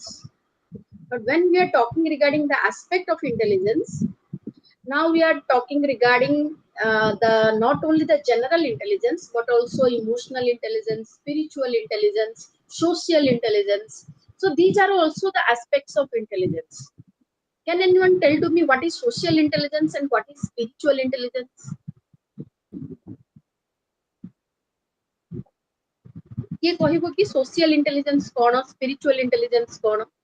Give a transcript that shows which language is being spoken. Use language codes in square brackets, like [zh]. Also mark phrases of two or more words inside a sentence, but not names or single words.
[en] But when we are talking regarding the aspect of intelligence, now we are talking regarding the not only the general intelligence but also emotional intelligence, spiritual intelligence, social intelligence. So these are also the aspects of intelligence. Can anyone tell to me what is social intelligence and what is spiritual intelligence? [or] କିଏ କହିବ କି [en] social intelligence [or] କଣ, [en] spiritual intelligence [or] କଣ?